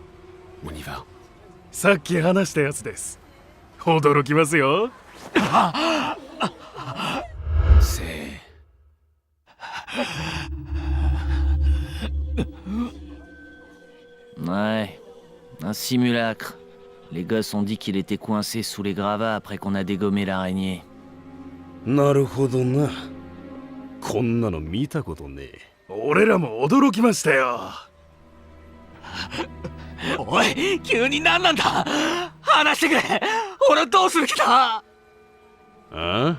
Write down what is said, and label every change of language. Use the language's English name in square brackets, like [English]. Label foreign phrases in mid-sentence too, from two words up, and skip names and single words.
[French] On y va. [Japanese] さっき話したやつです。驚きますよ。 [French] C'est... Ouais, un simulacre. Les gosses ont dit qu'il était coincé sous les gravats après qu'on a dégommé l'araignée. [Japanese] なるほどな。こんなの見たことねえ。俺らも驚きましたよ。おい、急に何なんだ。話してくれ。俺どうする気だ。ああ？